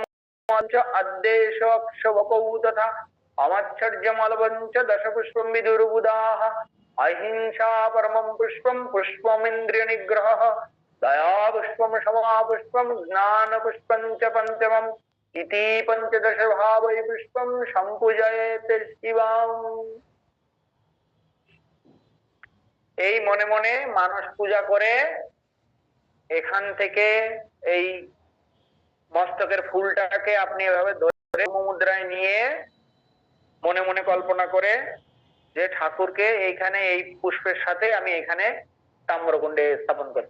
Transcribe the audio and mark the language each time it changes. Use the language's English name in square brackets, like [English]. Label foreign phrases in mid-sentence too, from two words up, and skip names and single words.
[Sanskrit] च अद्देशक्षवकौ तथा अमच्छर्यमलवं च दशपुष्पं विदुर्बुधाः अहिंसा परमं पुष्पं पुष्पमिन्द्रियनिग्रहः दया पुष्पं क्षमा पुष्पं ज्ञानपुष्पं च पञ्चमम् इति 15 भावै पुष्पं सम्पूजयेत् शिवम्। [Bangla] এই মনে মনে মানস পূজা করে এখান থেকে এই মস্তকের ফুলটাকে আপনি এভাবে ধরে মুদ্রায় নিয়ে মনে মনে কল্পনা করে যে ঠাকুরকে এইখানে এই পুষ্পের সাথে আমি এখানে তাম্রকুণ্ডে স্থাপন করি।